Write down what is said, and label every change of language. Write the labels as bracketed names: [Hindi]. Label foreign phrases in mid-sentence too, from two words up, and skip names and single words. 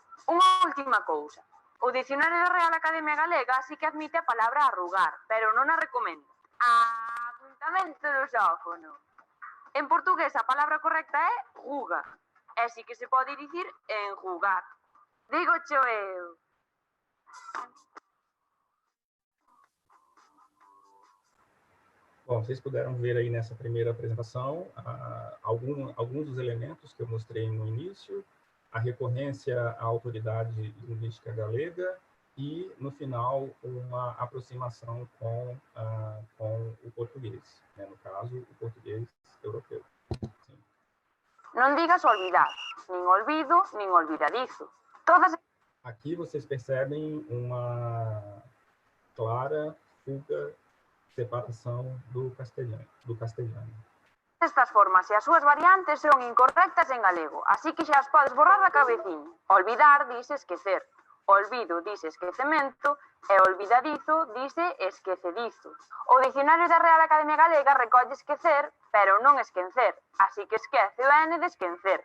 [Galician] Unha última cousa. O dicionario da Real Academia Galega sí que admite a palabra arrugar, pero non a recomendo. Apuntamento lusófono. En portugués a palabra correcta é ruga. E sí que se pode dicir enjugar. Digo cho eu. [Portuguese] Bom, vocês puderam ver aí nessa primeira apresentação alguns dos elementos que eu mostrei no início, a recorrência à autoridade linguística galega e, no final, uma aproximação com o português, né? No caso, o português europeu. Sim. [Galician] Non digas olvidar, nin olvido, nin olvidadizo. Todas... [Portuguese] Aqui vocês percebem uma clara fuga, separação do castelhano. [Galician] Estas formas e as súas variantes son incorrectas en galego, así que xa as podes borrar da cabeciña. Olvidar dice esquecer, olvido dice esquecemento e olvidadizo dice esquecedizo. O dicionario da Real Academia Galega recolle esquecer, pero non esquencer, así que esquece o N de esquencer.